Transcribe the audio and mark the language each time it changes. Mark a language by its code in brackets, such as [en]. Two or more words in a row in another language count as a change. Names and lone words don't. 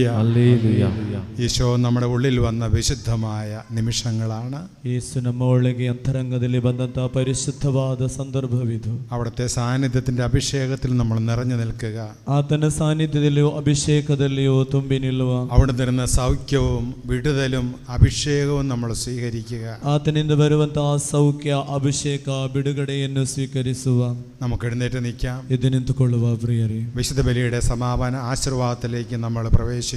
[ml] ഈശോ നമ്മുടെ ഉള്ളിൽ വന്ന വിശുദ്ധമായ നിമിഷങ്ങളാണ്. [kn] യേശു ನಮ್ಮೊಳಗೆ ಅಂತರಂಗದಲ್ಲಿ ಬಂದಂತಹ ಪರಿಶುದ್ಧವಾದ ಸಂದರ್ಭವಿದು. [ml] അവിടുത്തെ സാന്നിധ്യത്തിന്റെ അഭിഷേകത്തിൽ നമ്മൾ നിറഞ്ഞു നിൽക്കുക. [kn] ಆತನ ಸಾನ್ನಿಧ್ಯದಲ್ಲಿಯೋ ಅಭಿಷೇಕದಲ್ಲಿಯೋ ತುಂಬಿ ನಿಲ್ಲುವ. [ml] അവിടെ തരുന്ന സൗഖ്യവും വിടുതലും അഭിഷേകവും നമ്മൾ സ്വീകരിക്കുക. [kn] ಆತನಿಂದ ಬರುವಂತಹ ಸೌಖ್ಯ, ಅಭಿಷೇಕ, ಬಿಡುಗಡೆಯನ್ನು ಸ್ವೀಕರಿಸುವ. [ml] നമുക്ക് എഴുന്നേറ്റ് നിൽക്കാം. [kn] ಎದ್ದು ನಿಂತುಕೊಳ್ಳುವ ಪ್ರಿಯರೇ. [ml] വിശുദ്ധ ബലിയുടെ സമാപന ആശീർവാദത്തിലേക്ക് നമ്മൾ പ്രവേശിക്കും.